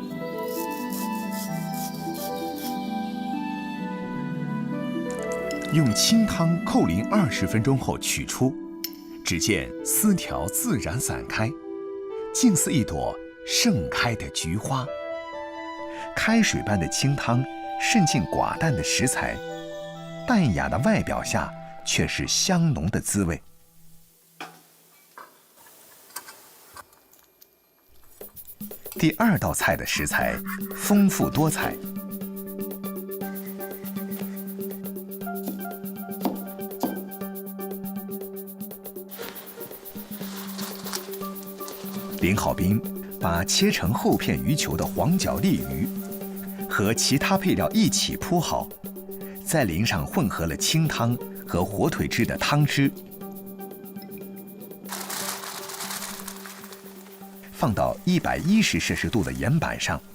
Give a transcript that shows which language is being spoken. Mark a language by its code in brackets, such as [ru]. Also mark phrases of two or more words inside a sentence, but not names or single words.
[zh] 用清湯扣淋20分鐘後取出，只見絲條自然散開，近似一朵盛開的菊花。開水般的清湯滲進寡淡的食材，淡雅的外表下卻是香濃的滋味。第2道菜的食材豐富多彩。林浩斌把切成厚片魚球的黃腳鱲魚和其他配料一起鋪好，再淋上混合了清湯和火腿汁的湯汁，放到110攝氏度的鹽板上。